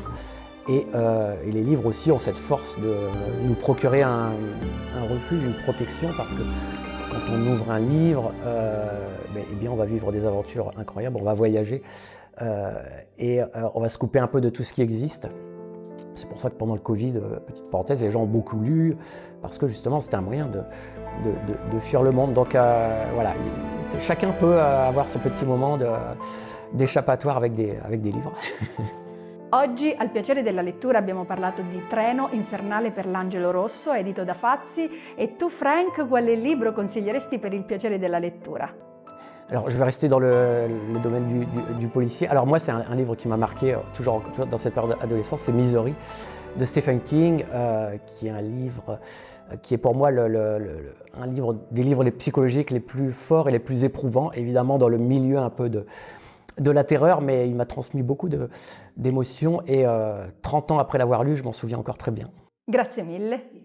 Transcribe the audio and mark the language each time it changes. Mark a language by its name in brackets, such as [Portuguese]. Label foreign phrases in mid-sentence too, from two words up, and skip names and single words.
[French] Et les livres aussi ont cette force de nous procurer un refuge, une protection, parce que quand on ouvre un livre, eh bien on va vivre des aventures incroyables, on va voyager et on va se couper un peu de tout ce qui existe. C'est pour ça que pendant le Covid, petite parenthèse, les gens ont beaucoup lu, parce que justement c'était un moyen de fuir le monde. Donc voilà, chacun peut avoir son petit moment d'échappatoire avec des livres. [Italian] Oggi al piacere della lettura abbiamo parlato di Treno infernale per l'Angelo Rosso, edito da Fazzi. E tu, Frank, quale libro consiglieresti per il piacere della lettura? [French] Alors, je vais rester dans le domaine du policier. Alors moi, c'est un livre qui m'a marqué, toujours dans cette période d'adolescence, c'est Misery de Stephen King, qui est un livre qui est pour moi des livres psychologiques les plus forts et les plus éprouvants, évidemment dans le milieu un peu de la terreur, mais il m'a transmis beaucoup d'émotions et 30 ans après l'avoir lu, je m'en souviens encore très bien.